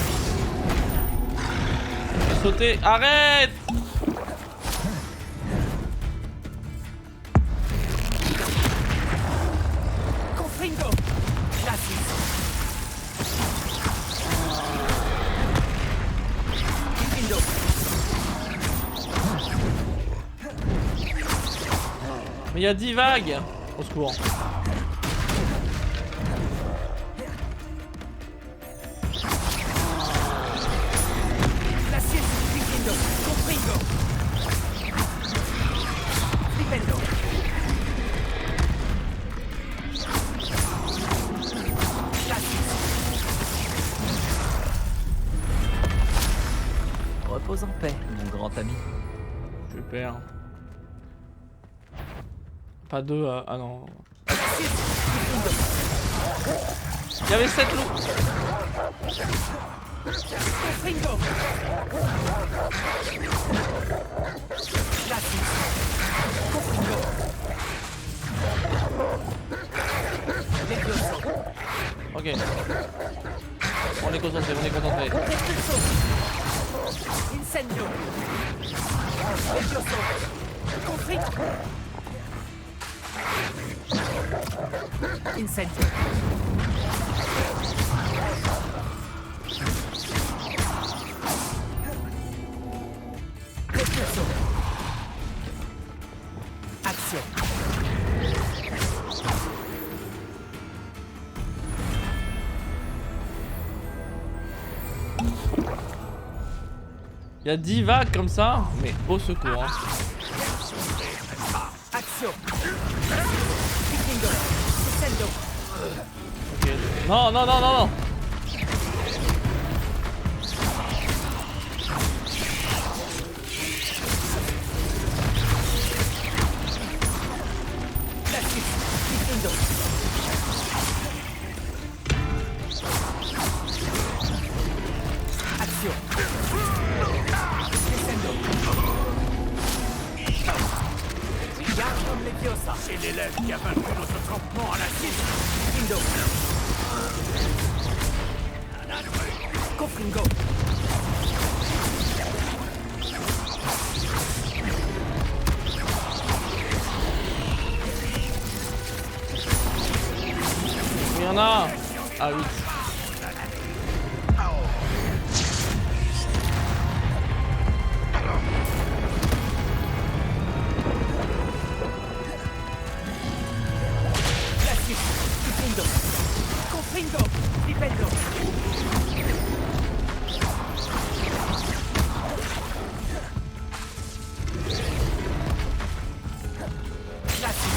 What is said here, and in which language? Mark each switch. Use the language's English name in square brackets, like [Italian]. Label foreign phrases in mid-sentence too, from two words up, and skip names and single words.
[French] Sauter! Arrête! Confringo! Glacis! Difendo! Mais il y a 10 vagues! Au secours. Glacis! Difendo! Confringo! Difendo! Glacis! Repose en paix, mon grand ami. Super. Pas deux. Ah non. Il y avait 7 loups. Confringo. Glacis. Confringo. Levioso. Ok. On est concentré, on est concentré. Expulso. Incendio. Levioso. Confringo. Incendio. Repulso. Action. Il y a 10 vagues comme ça, mais au secours. Hein. Action. Picking. Incendio. Ok. Non, non, non, non, non. Glacis. Picking. Action. Incendio. Yardum Leviosa. C'est l'élève qui a vaincu notre campement à la cible. Picking. Confringo. Il y en a. Ah oui. Glacis. Picking. Confringo. Flipendo. Glacis.